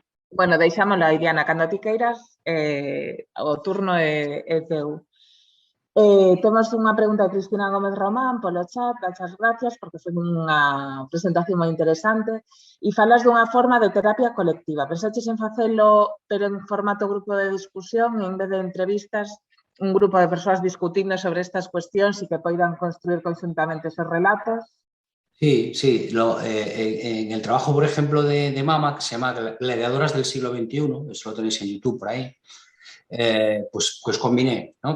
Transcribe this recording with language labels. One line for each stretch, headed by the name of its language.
Galician: Bueno, deixámoslo aí, Diana, cando ti queiras, o turno é teu. Temos unha pregunta de Cristina Gómez Román polo chat, das gracias, porque foi unha presentación moi interesante, e falas dunha forma de terapia colectiva. Pensaches en facelo, pero en formato grupo de discusión, en vez de entrevistas, un grupo de persoas discutindo sobre estas cuestións e que poidan construir conjuntamente esos relatos?
Spanish: Sí, en el trabajo, por ejemplo, de Mama, que se llama Gladiadoras del siglo XXI, eso lo tenéis en YouTube por ahí, pues combiné, ¿no?